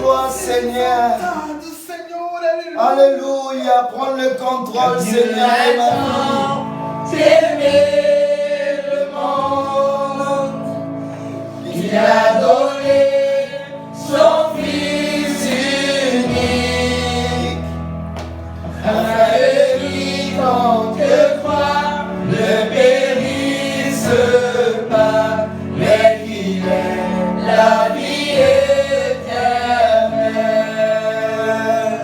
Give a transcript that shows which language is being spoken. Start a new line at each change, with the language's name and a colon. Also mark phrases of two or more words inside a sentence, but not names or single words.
French: Seigneur.
Portuguese: Do Senhor, aleluia.
French: Alléluia. Prends le contrôle, Seigneur, de ma vie. T'aimer le monde, il a donné son Fils unique, afin que quiconque croit ne périsse pas, mais qu'il ait la vie éternelle.